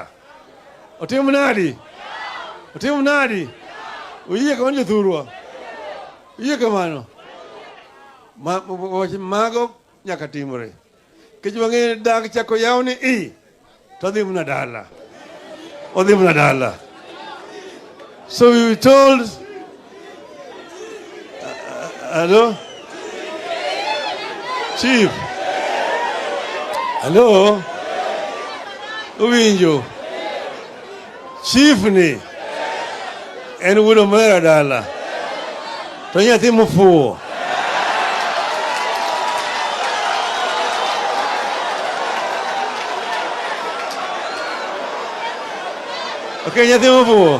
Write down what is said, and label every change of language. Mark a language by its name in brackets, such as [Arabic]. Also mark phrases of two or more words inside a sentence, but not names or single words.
[Luo (Kenya and Tanzania)] Otim nadi? Otim nadi? Uye kamano Jothurwa. Uye kamano. Mago nyaka timore. Kech wang'e dag chako yaw ni to odhi mna dala. Odhi mna dala. [English] So we were told, hello? Chief? Hello? [Luo (Kenya and Tanzania)] Uwinjo? Chief ni? En wudo mera dala. To nyathi mofuwo. Okay, nyathi mofuwo.